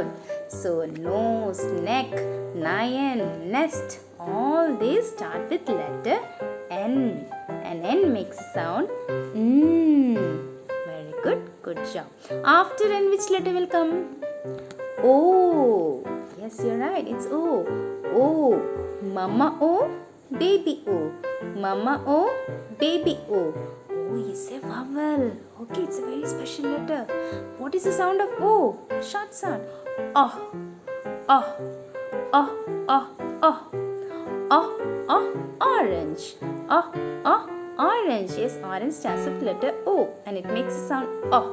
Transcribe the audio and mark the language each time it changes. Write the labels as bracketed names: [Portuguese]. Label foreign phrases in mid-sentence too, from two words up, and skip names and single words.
[English] So, nose, neck, lion, nest. All these start with letter N. And N makes a sound Very good. Good job. After N, which letter will come? O. Yes, you're right. It's O. O. Mama O, baby O. Mama O, baby O. O is a vowel. Okay, it's a very special letter. What is the sound of O? Short sound. Oh. Oh. Oh. Oh. Oh. Oh. Oh. Orange. Oh. Oh. Orange. Yes, orange starts with letter O and it makes a sound O.